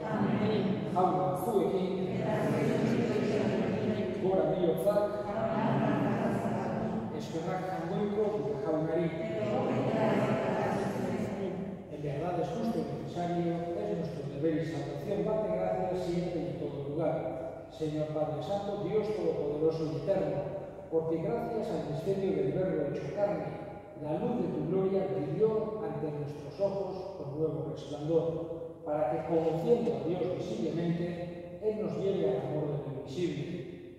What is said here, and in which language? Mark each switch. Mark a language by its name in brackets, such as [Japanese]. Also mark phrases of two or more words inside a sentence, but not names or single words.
[Spanish] Amén. [Basque] Aula zuekin, gora bihotzak, eskerrak hangoiko gure jaunari. [Spanish] En verdad es justo y necesario, es nuestro deber y salvación, darte gracias siempre y en todo lugar. Señor Padre Santo, Dios Todopoderoso y Eterno, porque gracias al misterio del Verbo hecho carne, la luz de tu gloria brilló ante nuestros ojos con nuevo resplandor, para que, conociendo a Dios visiblemente, Él nos lleve al amor de lo invisible.